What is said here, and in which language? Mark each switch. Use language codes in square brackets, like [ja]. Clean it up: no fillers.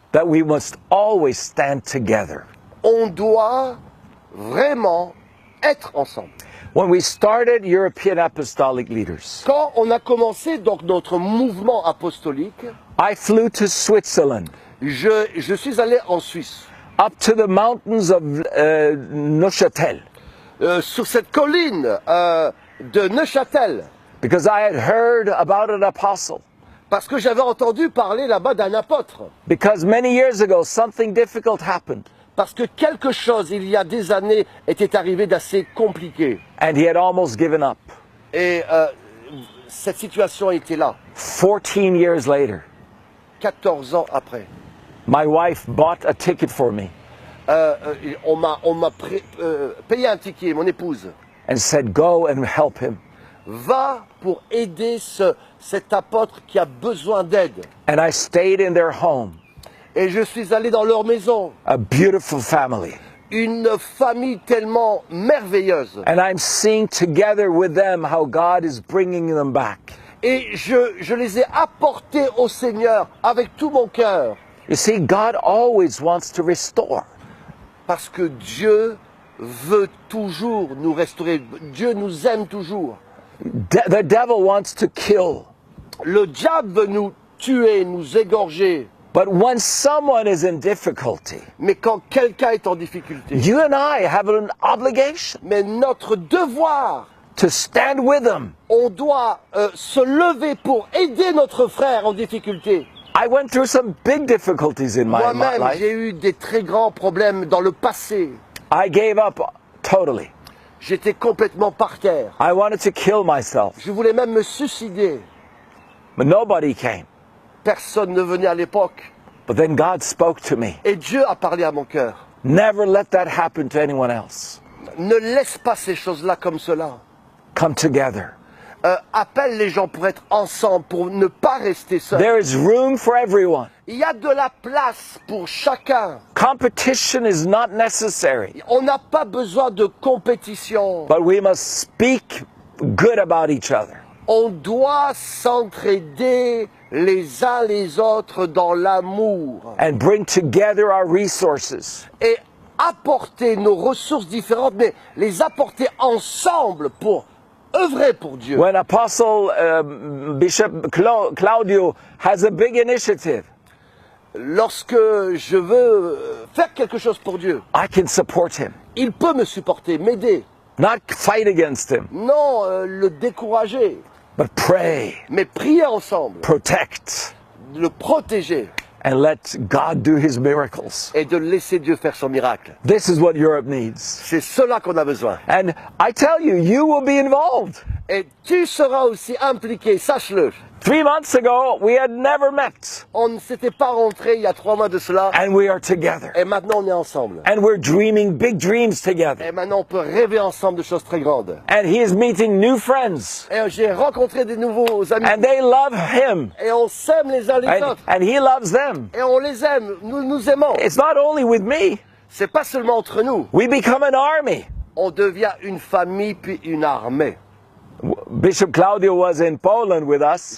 [en] That we must always stand together. [fr] On doit vraiment être ensemble. [en] When we started European Apostolic Leaders, [fr] Quand on a commencé donc notre mouvement apostolique, [en] I flew to Switzerland, [fr] je suis allé en Suisse, [en] up to the mountains of Neuchâtel, [fr] sur cette colline de Neuchâtel, [en] because I had heard about an apostle. [fr] parce que j'avais entendu parler là-bas d'un apôtre. [en] Because many years ago, something difficult happened, [fr] Parce que quelque chose, il y a des années, était arrivé d'assez compliqué. [en] and he had almost given up. [fr] Et cette situation était là, [en] 14 years later, [fr] 14 ans après. [en] my wife bought a ticket for me [fr] On m'a payé un ticket, mon épouse. [en] and said, go and help him. [fr] Va pour aider cet apôtre qui a besoin d'aide. [en] And I stayed in their home, [fr] Et je suis allé dans leur maison, [en] a beautiful family. [fr] une famille tellement merveilleuse. [en] And I'm seeing together with them how God is bringing them back. [fr] Et je les ai apportés au Seigneur avec tout mon cœur. [en] You see, God always wants to restore. [fr] Parce que Dieu veut toujours nous restaurer. Dieu nous aime toujours. [en] The devil wants to kill. [fr] Le diable veut nous tuer, nous égorger. [en] But when someone is in difficulty, [fr] Mais quand quelqu'un est en difficulté, [en] you and I have an obligation [fr] mais notre devoir, [en] to stand with them. [fr] on doit se lever pour aider notre frère en difficulté. [en] I went through some big difficulties in my [fr] Moi-même, [en] life. [fr] j'ai eu des très grands problèmes dans le passé. [en] I gave up totally. [fr] J'étais complètement par terre. [en] I wanted to kill myself, [fr] Je voulais même me suicider. [en] but nobody came. [fr] Personne ne venait à l'époque. [en] But then God spoke to me. [fr] Et Dieu a parlé à mon cœur. [en] Never let that happen to anyone else. [fr] Ne laisse pas ces choses-là comme cela. [en] Come together. [fr] Appelle les gens pour être ensemble, pour ne pas rester seuls. [en] There is room for everyone. [fr] Il y a de la place pour chacun. [en] Competition is not necessary, [fr] On n'a pas besoin de compétition. [en] but we must speak good about each other. [fr] On doit s'entraider les uns les autres dans l'amour [en] And bring together our resources. [fr] et apporter nos ressources différentes, mais les apporter ensemble pour œuvrer pour Dieu. [en] When Apostle Bishop Claudio has a big initiative, [fr] Lorsque je veux faire quelque chose pour Dieu, [en] I can support him, [fr] il peut me supporter, m'aider. [en] not fight against him, [fr] Non, le décourager, [en] but pray, [fr] mais prier ensemble, [en] protect, [fr] le protéger [en] and let God do his miracles. [fr] et de laisser Dieu faire son miracle. [en] This is what Europe needs. [fr] C'est cela qu'on a besoin. [en] And I tell you, you will be involved. [fr] Et tu seras aussi impliqué, sache-le. [en] 3 months ago, we had never met, [fr] On ne s'était pas rentré il y a 3 mois de cela, [en] and we are together. [fr] et maintenant on est ensemble. [en] And we're dreaming big dreams together. [fr] Et maintenant on peut rêver ensemble de choses très grandes. [en] And he is meeting new friends, [fr] Et j'ai rencontré des nouveaux amis, [en] and they love him, [fr] et on s'aime les uns les autres, [en] and he loves them. [fr] et on les aime, nous nous aimons. [en] It's not only with me, [fr] C'est pas seulement entre nous, [en] we become an army. [fr] on devient une famille puis une armée. [en] Bishop Claudio was in Poland with us,